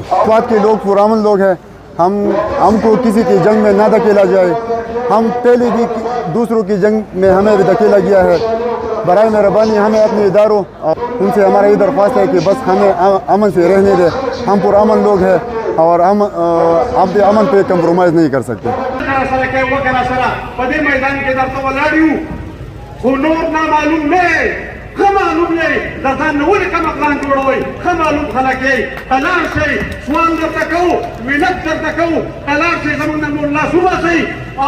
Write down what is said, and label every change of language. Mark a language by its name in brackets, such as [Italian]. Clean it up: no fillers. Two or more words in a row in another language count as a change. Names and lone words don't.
[Urdu] سوات کے لوگ پرامن لوگ ہیں ہم کو کسی کی جنگ میں نہ دھکیلا جائے ہم پہلے بھی دوسروں کی جنگ میں ہمیں بھی دھکیلا گیا ہے برائے مہربانی ہمیں اپنے اداروں ان سے ہمارا یہ درخواست ہے کہ بس ہمیں امن سے رہنے دیں ہم پرامن لوگ ہیں اور ہم اپنے امن پہ کمپرومائز نہیں کر سکتے [Pashto] خمالوم یې د ځان نه ولې کم اقلان جوړوئ خمالوم خلک یې حلال شئ سوال درته کوو منت درته کوو حلال شئ زموږ نه نور لاس وباسئ او